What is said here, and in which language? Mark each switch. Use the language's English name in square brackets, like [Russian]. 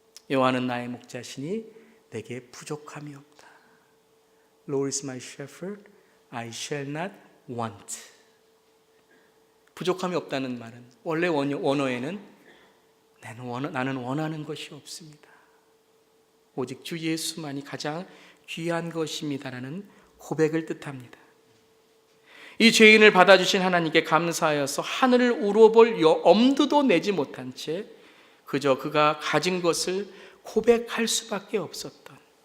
[Korean] 여호와는 나의 목자시니 내게 부족함이 없다. [English] Lord is my shepherd, I shall not want. [Korean] 부족함이 없다는 말은 원래 원어에는 나는 원하는 것이 없습니다. 오직 주 예수만이 가장 귀한 것입니다라는 고백을 뜻합니다. 이 죄인을 받아주신 하나님께 감사하여서 하늘을 우러볼 엄두도 내지 못한 채 그저 그가 가진 것을 고백할 수밖에 없었던,